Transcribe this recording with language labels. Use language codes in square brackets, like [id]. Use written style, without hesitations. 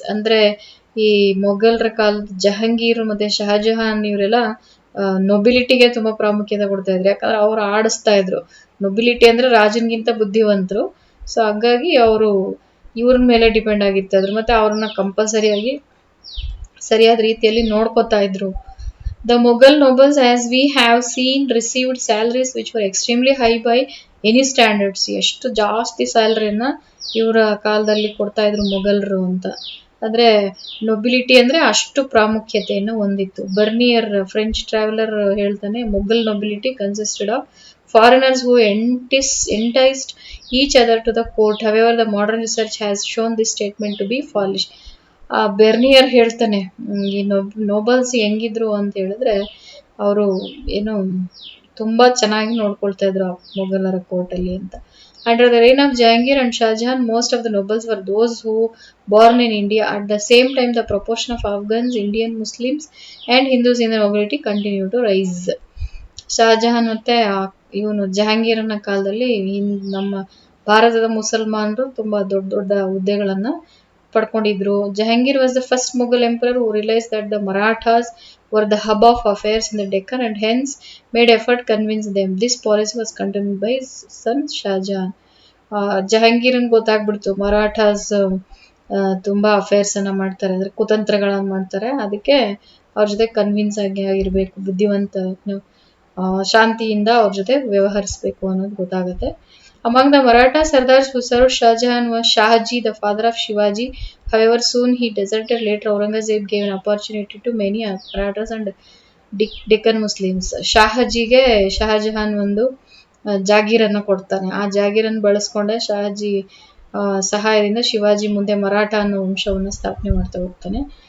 [kn] ಅಂದ್ರೆ ಈ ಮೊಘಲರ ಕಾಲದ ಜಹಾಂಗೀರ್ ಮತ್ತೆ ಶಹಜಹಾನ್ ಇವರೆಲ್ಲ ನೊಬಿಲಿಟಿಗೆ ತುಂಬಾ ಪ್ರಾಮುಖ್ಯತೆ ಕೊಡ್ತಾ ಇದ್ರು. ಯಾಕಂದ್ರೆ ಅವ್ರು ಆಡಿಸ್ತಾ ಇದ್ರು. ನೊಬಿಲಿಟಿ ಅಂದ್ರೆ ರಾಜನ್ಗಿಂತ ಬುದ್ಧಿವಂತರು. ಸೊ ಹಾಗಾಗಿ ಅವರು ಇವ್ರ ಮೇಲೆ ಡಿಪೆಂಡ್ ಆಗಿರ್ತಾ ಮತ್ತೆ ಅವ್ರನ್ನ ಕಂಪಲ್ಸರಿಯಾಗಿ ಸರಿಯಾದ ರೀತಿಯಲ್ಲಿ ನೋಡ್ಕೋತಾ ಇದ್ರು. [en] The Mughal nobles, as we have seen, received salaries which were extremely high by any standards. [kn] ಎಷ್ಟು ಜಾಸ್ತಿ ಸ್ಯಾಲರಿಯನ್ನ ಇವರ ಕಾಲದಲ್ಲಿ ಕೊಡ್ತಾ ಇದ್ರು ಮೊಘಲರು ಅಂತ. ಅಂದ್ರೆ ನೊಬಿಲಿಟಿ ಅಂದ್ರೆ ಅಷ್ಟು ಪ್ರಾಮುಖ್ಯತೆಯನ್ನು ಹೊಂದಿತ್ತು. [en] Bernier French traveller [kn] ಹೇಳ್ತಾನೆ, [en] Mughal nobility consisted of foreigners who enticed each other to the court. However, the modern research has shown this statement to be false. [kn] ಬೆರ್ನಿಯರ್ ಹೇಳ್ತಾನೆ, ಈ ನೋಬಲ್ಸ್ ಹೆಂಗಿದ್ರು ಅಂತ ಹೇಳಿದ್ರೆ ಅವರು ಏನು ತುಂಬಾ ಚೆನ್ನಾಗಿ ನೋಡ್ಕೊಳ್ತಾ ಇದ್ರು ಆ ಮೊಘಲರ ಕೋರ್ಟಲ್ಲಿ ಅಂತ. [en] Under the reign of Jahangir and Shah Jahan, most of the nobles were those who born in India. At the same time, the proportion of Afghans, Indian Muslims, and Hindus in the nobility continued to rise. [kn] Shahjahan ಮತ್ತೆ ಇವನು ಜಹಾಂಗೀರನ ಕಾಲದಲ್ಲಿ ನಮ್ಮ ಭಾರತದ ಮುಸಲ್ಮಾನರು ತುಂಬಾ ದೊಡ್ಡ ದೊಡ್ಡ ಹುದ್ದೆಗಳನ್ನ ಪಡ್ಕೊಂಡಿದ್ರು. [en] Jahangir was the first Mughal emperor who realized that the Marathas were the hub of affairs in the Deccan and hence made effort to convince them. This policy was continued by his son Shah Jahan. [kn] ಜಹಾಂಗೀರನ್ ಗೊತ್ತಾಗ್ಬಿಡ್ತು Marathas ತುಂಬಾ affairs ಅನ್ನ ಮಾಡ್ತಾರೆ, ಅಂದ್ರೆ ಕುತಂತ್ರಗಳನ್ನ ಮಾಡ್ತಾರೆ, ಅದಕ್ಕೆ ಅವ್ರ ಜೊತೆ convince ಆಗಿರ್ಬೇಕು, ಬುದ್ಧಿವಂತ ಶಾಂತಿಯಿಂದ ಅವ್ರ ಜೊತೆ ವ್ಯವಹರಿಸಬೇಕು ಅನ್ನೋದು ಗೊತ್ತಾಗುತ್ತೆ. [en] Among the Maratha Sardars who served Shah Jahan was Shahji, the father of Shivaji. However, soon he deserted. Later, Aurangzeb gave an opportunity to many Marathas and Deccan Muslims. [kn] ಶಹಾಜಿಗೆ Shahjahan ಒಂದು ಜಾಗೀರನ್ನ ಕೊಡ್ತಾನೆ. ಆ ಜಾಗೀರನ್ನು ಬಳಸ್ಕೊಂಡೆ ಶಹಾಜಿ ಸಹಾಯದಿಂದ ಶಿವಾಜಿ ಮುಂದೆ ಮರಾಠ ಅನ್ನೋ ವಂಶವನ್ನು ಸ್ಥಾಪನೆ ಮಾಡ್ತಾ ಹೋಗ್ತಾನೆ.